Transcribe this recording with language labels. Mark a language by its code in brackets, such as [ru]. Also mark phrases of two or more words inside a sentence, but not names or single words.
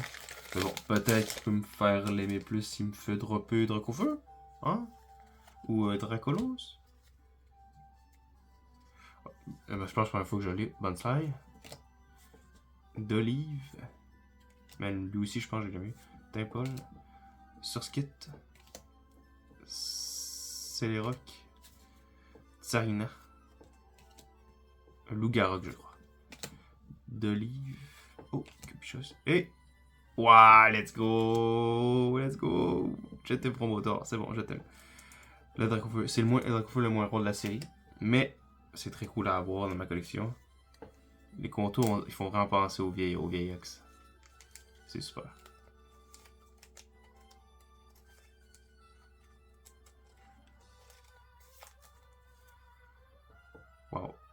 [fr] Mais bon, peut-être qu'il peut me faire l'aimer plus s'il me fait dropper Dracofeu. Hein? Ou Dracolos. Ben, je pense que la première fois que je l'ai. Bonsai. D'Olive. Mais lui aussi, je pense que j'ai jamais eu. Timpol. Surskit. Celeroc. Tsarina. Lougarok, je crois. D'Olive. Oh, quelque chose. Et. Waouh, [en] let's go! Let's go! [fr] Je t'aime, Promotor. C'est bon, je t'aime. Le Dracofeu, c'est le Dracofeu le moins rare de la série. Mais c'est très cool à avoir dans ma collection. Les contours, ils font vraiment penser au vieil Ox. C'est super. Wow.